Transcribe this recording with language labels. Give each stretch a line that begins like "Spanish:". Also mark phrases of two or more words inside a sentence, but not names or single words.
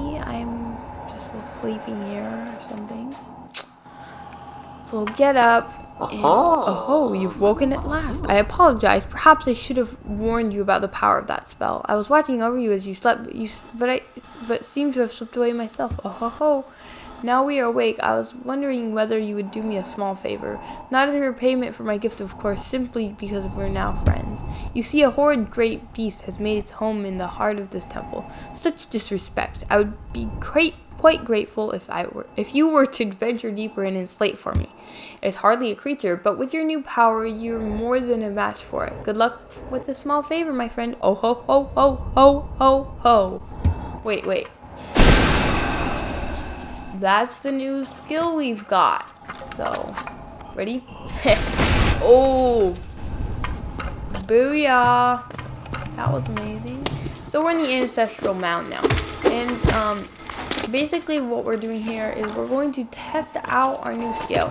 English: I'm just sleeping here or something. So get up. And, oh, you've woken at last. I apologize. Perhaps I should have warned you about the power of that spell. I was watching over you as you slept, but seemed to have slipped away myself. Oh ho ho. Now we are awake. I was wondering whether you would do me a small favor. Not as a repayment for my gift, of course, simply because we're now friends. You see, a horrid great beast has made its home in the heart of this temple. Such disrespect. I would be quite grateful if you were to venture deeper in and slay it for me. It's hardly a creature, but with your new power, you're more than a match for it. Good luck with the small favor, my friend. Oh ho ho ho ho ho ho. Wait. That's the new skill we've got. So, ready? Oh, booyah! That was amazing. So we're in the Ancestral Mound now, and basically what we're doing here is we're going to test out our new skill.